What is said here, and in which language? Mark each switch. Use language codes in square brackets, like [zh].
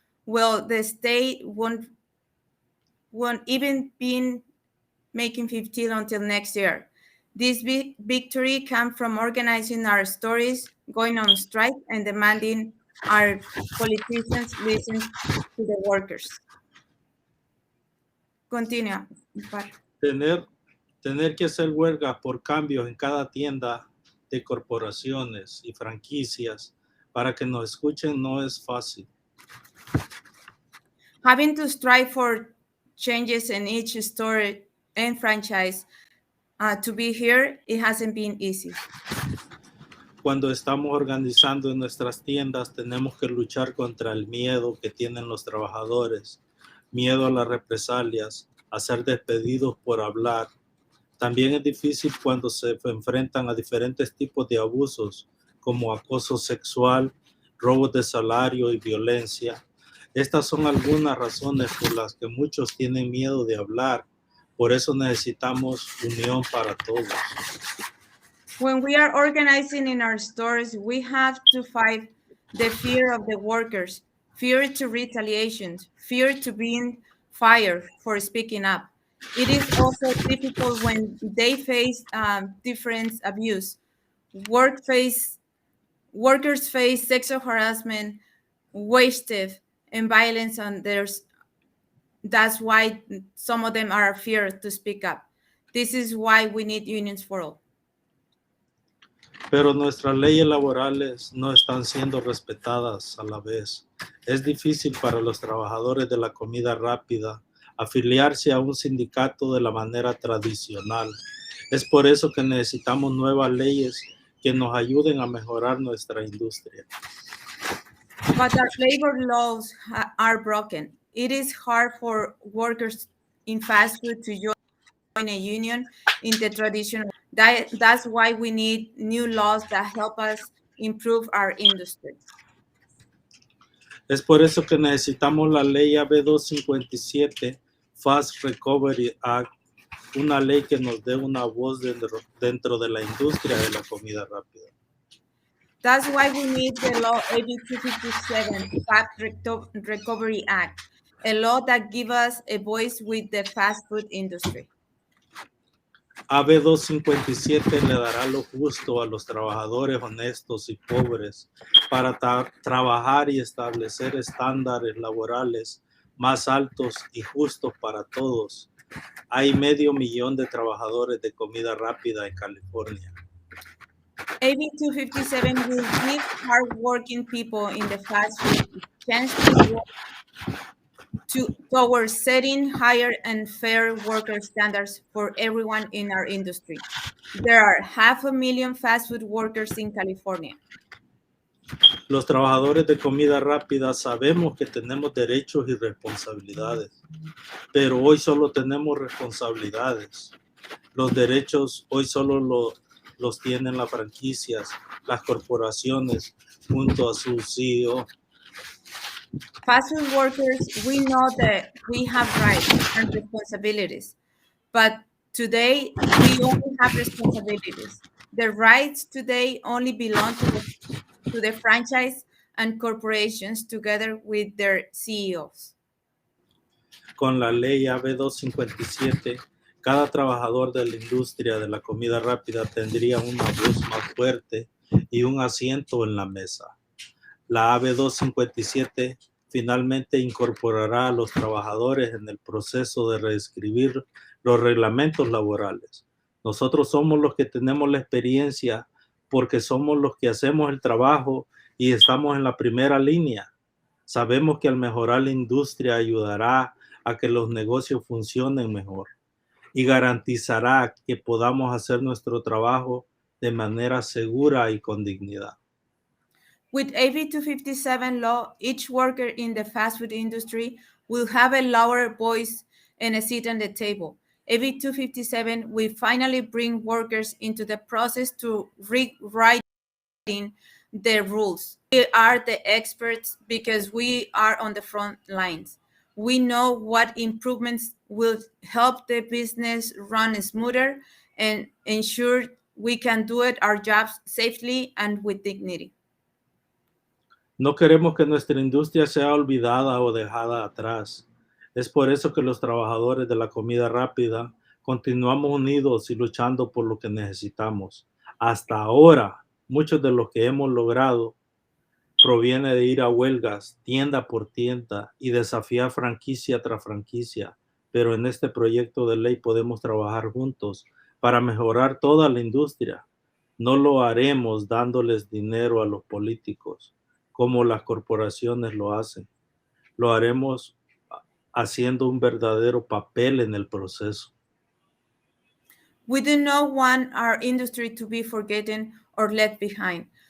[en] Well, the state won't even be making 15 until next year. This big victory comes from organizing our stories, going on strike, and demanding our politicians listen to the workers. [es] Continúa. Tener que hacer huelga por cambios en cada tienda de corporaciones y franquicias para que nos escuchen no es fácil. [en] Having to strive for changes in each store and franchise to be here, it hasn't been easy. [es] Cuando estamos organizando en nuestras tiendas, tenemos que luchar contra el miedo que tienen los trabajadores, miedo a las represalias, a ser despedidos por hablar. También es difícil cuando se enfrentan a diferentes tipos de abusos, como acoso sexual, robos de salario y violencia. Estas son algunas razones por las que muchos tienen miedo de hablar. Por eso necesitamos unión para todos. [en] When we are organizing in our stores, we have to fight the fear of the workers, fear to retaliation, fear to being fired for speaking up. It is also difficult when they face different abuse. Workers face sexual harassment, wage theft, and violence on theirs. That's why some of them are afraid to speak up. This is why we need unions for all. [es] Pero nuestras leyes laborales no están siendo respetadas a la vez. Es difícil para los trabajadores de la comida rápida afiliarse a un sindicato de la manera tradicional. Es por eso que necesitamos nuevas leyes que nos ayuden a mejorar nuestra industria. [en] But our labor laws are broken. It is hard for workers in fast food to join a union in the traditional. That's why we need new laws that help us improve our industry. [es] Es por eso que necesitamos la ley AB 257, Fast Recovery Act, una ley que nos dé una voz dentro de la industria de la comida rápida. [en] That's why we need the law AB 257, Fast Recovery Act, a law that gives us a voice with the fast food industry. [es] AB 257 le dará lo justo a los trabajadores honestos y pobres para trabajar y establecer estándares laborales más altos y justos para todos. Hay 500,000 de trabajadores de comida rápida en California. [en] AB 257 will give hardworking people in the fast food a chance to work towards setting higher and fair worker standards for everyone in our industry. There are 500,000 fast food workers in California. [es] Los trabajadores de comida rápida sabemos que tenemos derechos y responsabilidades, pero hoy solo tenemos responsabilidades. Los derechos hoy solo los tienen las franquicias, las corporaciones, junto a su CEO. [en] Fast food workers, we know that we have rights and responsibilities, but today we only have responsibilities. The rights today only belong to the franchise and corporations together with their CEOs. [es] Con la ley AB 257 Cada trabajador de la industria de la comida rápida tendría una voz más fuerte y un asiento en la mesa. La AB 257 finalmente incorporará a los trabajadores en el proceso de reescribir los reglamentos laborales. Nosotros somos los que tenemos la experiencia porque somos los que hacemos el trabajo y estamos en la primera línea. Sabemos que al mejorar la industria ayudará a que los negocios funcionen mejor y garantizará que podamos hacer nuestro trabajo de manera segura y con dignidad. [en] With AB 257 law, each worker in the fast food industry will have a louder voice and a seat on the table. AB 257 will finally bring workers into the process to rewriting the rules. We are the experts because we are on the front lines. We know what improvements will help the business run smoother and ensure we can do our jobs safely and with dignity. [es] No queremos que nuestra industria sea olvidada o dejada atrás. Es por eso que los trabajadores de la comida rápida continuamos unidos y luchando por lo que necesitamos. Hasta ahora, muchos de lo que hemos logrado proviene de ir a huelgas, tienda por tienda y desafiar franquicia tras franquicia. Pero en este proyecto de ley podemos trabajar juntos para mejorar toda la industria. No lo haremos dándoles dinero a los políticos, como las corporaciones lo hacen. Lo haremos haciendo un verdadero papel en el proceso. [en] We do not want our industry to be forgotten or left behind.